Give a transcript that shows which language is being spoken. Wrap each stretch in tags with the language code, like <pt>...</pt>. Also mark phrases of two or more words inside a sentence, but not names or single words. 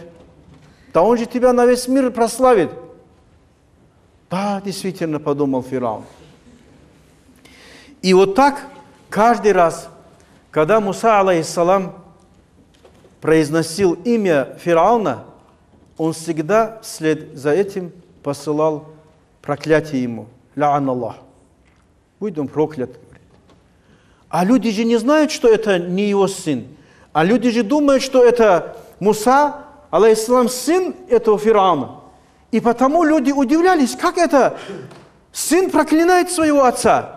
<ru>Да он же тебя на весь мир прославит. Да, действительно, подумал Фираун. И вот так каждый раз, когда Муса, алейхиссалам, произносил имя Фирауна, он всегда вслед за этим посылал проклятие ему.</ru> <ar>لعن الله.</ar> <ru>Будь он проклят. А люди же не знают, что это не его сын. А люди же думают, что это Муса, алейхиссалам, сын этого Фирауна. И потому люди удивлялись, как это сын проклинает своего отца.</ru>